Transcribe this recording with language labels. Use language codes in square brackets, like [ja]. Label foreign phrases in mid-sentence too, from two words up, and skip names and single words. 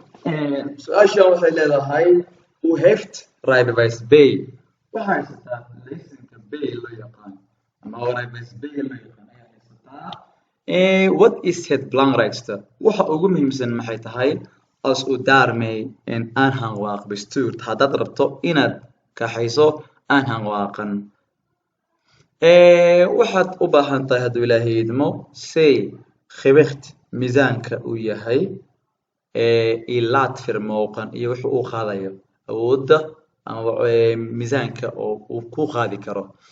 [so] Eh, su-aashan waxay leedahay, [nl] "U heeft rijbewijs B." [so] Waxaa haysataa laysanka B loo yaqaan, ama rijbewijs B loo yaqaan ayaa haysataa. [nl] Eh, what is het belangrijkste? [so] Waxa ugu muhiimsan maxay tahay? [nl] Als u daarmee een aanhangwagen bestuurt. [so] Haddaad rabto inaad kaxayso aanhangwagen. Eh, waxaad u baahan tahay hadduu Ilaahay idmo, say, gewicht, miisaanka uu yahay, eh, iyo laadvermogen iyo wuxuu uu qaadayo, awoodda ama, eh, miisaanka oo uu ku qaadi karo.